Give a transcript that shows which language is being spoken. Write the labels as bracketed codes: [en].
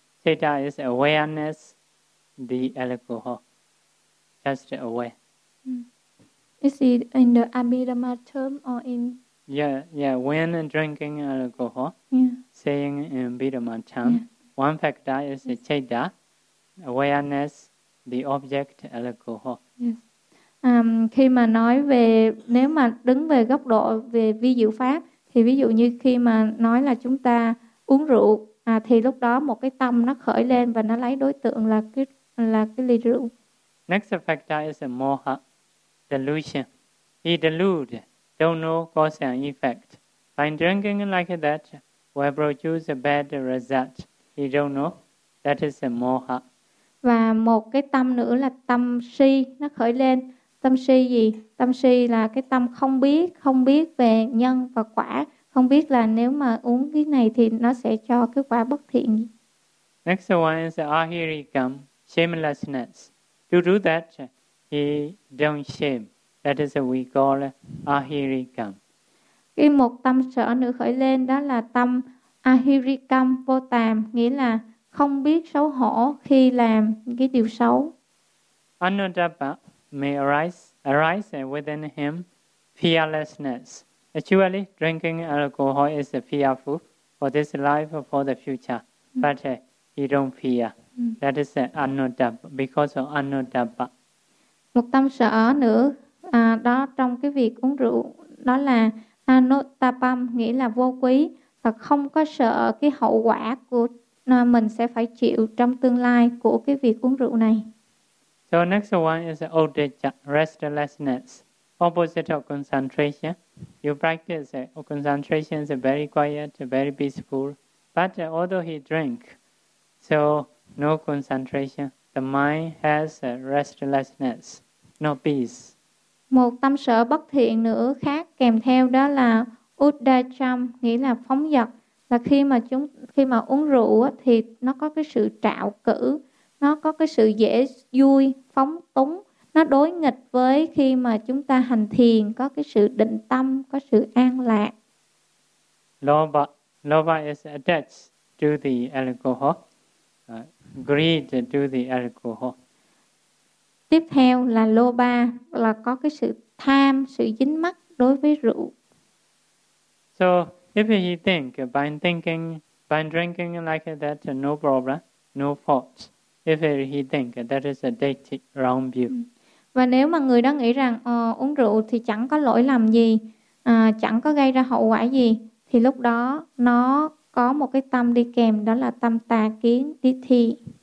[en] Citta is awareness, the alcohol, just aware. Is it in the Abhidhamma term or in? Yeah. When drinking alcohol, saying in Abhidhamma term, one factor is the citta, awareness, the object alcohol. Yes. [vi] Khi mà nói về, nếu mà đứng về góc độ về vi diệu pháp, thì ví dụ như khi mà nói là chúng ta uống rượu, thì lúc đó một cái tâm nó khởi lên và nó lấy đối tượng là cái ly rượu. [en] Next factor is the moha. Delusion. He delude, don't know cause and effect. By drinking like that, will produce a bad result. He don't know. That is a moha. [vi] Và một cái tâm nữa là tâm si, nó khởi lên. Tâm si gì? Tâm si là cái tâm không biết về nhân và quả. Không biết là nếu mà uống cái này thì nó sẽ cho cái quả bất thiện. [en] Next one is ahirikam, shamelessness. To do that, he don't shame. That is what we call ahirikam. [vi] Cái một tâm sở nữa khởi lên đó là tâm ahirikam vô tàm, nghĩa là không biết xấu hổ khi làm cái điều xấu. [en] Anuttapa may arise within him fearlessness. Actually, drinking alcohol is fearful for this life or for the future. But you don't fear. That is an anuttapa, because of anuttapa. [vi] Một tâm sợ nữa, đó trong cái việc uống rượu, đó là anuttapam, nghĩa là vô quý, và không có sợ cái hậu quả của mình sẽ phải chịu trong tương lai của cái việc uống rượu này. [en] So next one is udeccha, restlessness, opposite of concentration. You practice concentration is very quiet, very peaceful, but although he drink, so no concentration. The mind has a restlessness, no peace. [vi] Một tâm sở bất thiện nữa khác kèm theo đó là uddacham, nghĩa là phóng dật, là khi mà uống rượu thì nó có cái sự trạo cử, nó có cái sự dễ vui, phóng túng, nó đối nghịch với khi mà chúng ta hành thiền có cái sự định tâm, có sự an lạc. [en] Lobha is attached to the alcohol. Greed to the alcohol. [vi] Tiếp theo là lobha, là có cái sự tham, sự dính mắc đối với rượu. [en] So if he think by drinking like that, no problem, no fault. If he think that is a deity wrong view. [vi] Và nếu mà người đó nghĩ rằng uống rượu thì chẳng có lỗi lầm gì, chẳng có gây ra hậu quả gì, thì lúc đó nó có một cái tâm đi kèm, đó là tâm tà kiến, đi thi.